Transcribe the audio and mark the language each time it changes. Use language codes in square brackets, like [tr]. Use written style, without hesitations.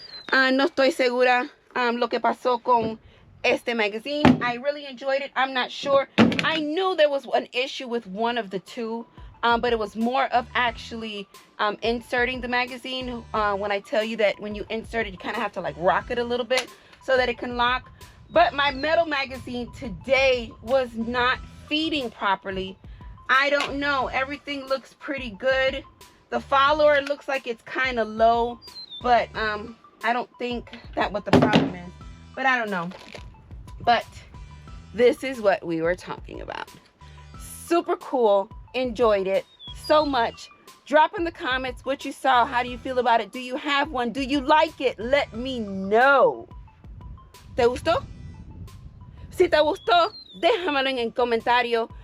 [es] No estoy segura lo que pasó con este magazine. [en] I really enjoyed it. I'm not sure. I knew there was an issue with one of the two, but it was more of actually inserting the magazine. When I tell you that when you insert it, you kind of have to like rock it a little bit so that it can lock. But my metal magazine today was not feeding properly. I don't know. Everything looks pretty good. The follower looks like it's kind of low, but I don't think that's what the problem is. But I don't know. But this is what we were talking about. Super cool. Enjoyed it so much. Drop in the comments what you saw. How do you feel about it? Do you have one? Do you like it? Let me know. [es] ¿Te gustó? Si te gustó, déjamelo en el comentario.